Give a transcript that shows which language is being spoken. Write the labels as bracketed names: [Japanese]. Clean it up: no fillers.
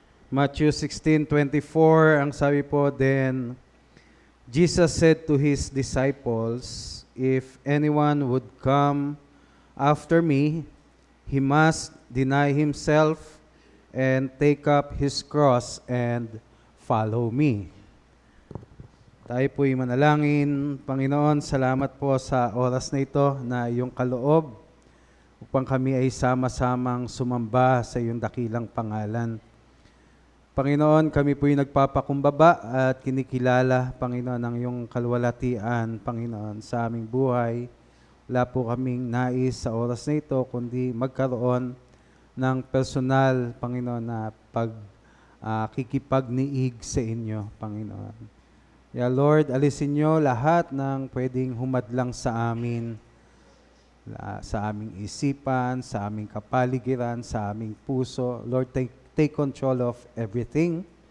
[English] Matthew 16:24, [Filipino] ang sabi po, [English] "Then Jesus said to his disciples, if anyone would come after me, he must deny himself and take up his cross and follow me." [Filipino] Tayo po'y manalangin. Panginoon, salamat po sa oras na ito na iyong kaloob upang kami ay sama-samang sumamba sa iyong dakilang pangalan. Panginoon, kami po'y nagpapakumbaba at kinikilala, Panginoon, ang iyong kalwalatian, Panginoon, sa aming buhay. Wala po kaming nais sa oras na ito, kundi magkaroon ng personal, Panginoon, na kikipagniig sa inyo, Panginoon. Lord, alisin niyo lahat ng pwedeng humadlang sa amin, sa aming isipan, sa aming kapaligiran, sa aming puso. [English] Lord, take control of everything.